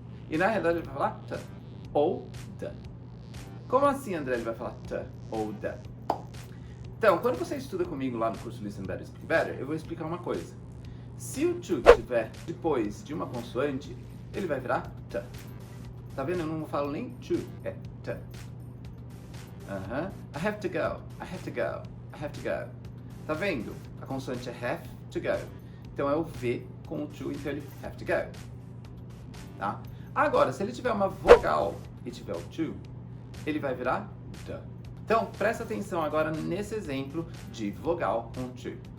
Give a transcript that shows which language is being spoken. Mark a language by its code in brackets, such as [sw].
[pt] E na realidade ele vai falar t, ou the. Como assim, André, ele vai falar t ou the? Então, quando você estuda comigo lá no curso Listen Better, Speak Better, eu vou explicar uma coisa. Se o to estiver depois de uma consoante, ele vai virar t. Tá vendo? Eu não falo nem to, é t. [en] I have to go, I have to go, I have to go. [pt] Tá vendo? A consoante é [en] have to go. [pt] Então é o V com o to, então ele [en] have to go. [pt] Tá? Agora, se ele tiver uma vogal e tiver o to, ele vai virar the. Então, presta atenção agora nesse exemplo de vogal com to.